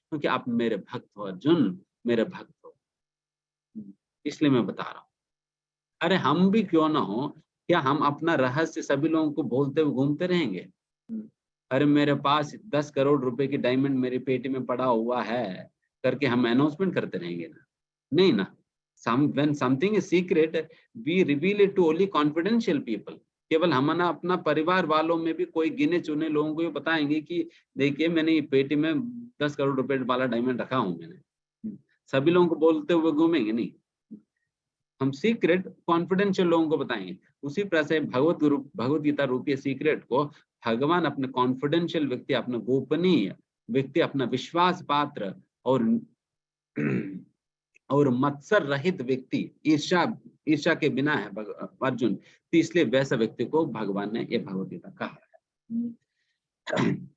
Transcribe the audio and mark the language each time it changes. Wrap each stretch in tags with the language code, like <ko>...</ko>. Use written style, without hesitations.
<hi>क्योंकि आप मेरे भक्त हो अर्जुन, मेरे भक्त हो, इसलिए मैं बता रहा हूँ। अरे हम भी क्यों ना हो, क्या हम अपना रहस्य सभी लोगों को बोलते हुए घूमते रहेंगे? अरे मेरे पास 10 करोड़ रुपए की डायमंड मेरी पेटी में पड़ा हुआ है करके हम अनाउंसमेंट करते रहेंगे ना? नहीं ना।</hi> <en>when something is secret, we reveal it to only confidential people।</en> <hi>केवल हम ना अपना परिवार वालों में भी कोई गिने चुने लोगों को ये बताएंगे कि देखिए मैंने ये पेटी में 10 करोड़ रुपए वाला डायमंड रखा हूं मैंने। सभी लोगों को बोलते हुए घूमेंगे नहीं, हम सीक्रेट कॉन्फिडेंशियल लोगों को बताएंगे। उसी प्रकार से भगवत गीता रूपी सीक्रेट को भगवान अपने कॉन्फिडेंशियल व्यक्ति, अपने गोपनीय व्यक्ति, अपना विश्वास पात्र और मत्सर रहित व्यक्ति, ईर्ष्या के बिना है अर्जुन, तो इसलिए वैसा व्यक्ति को भगवान ने ये भगवत गीता कहा है।</hi>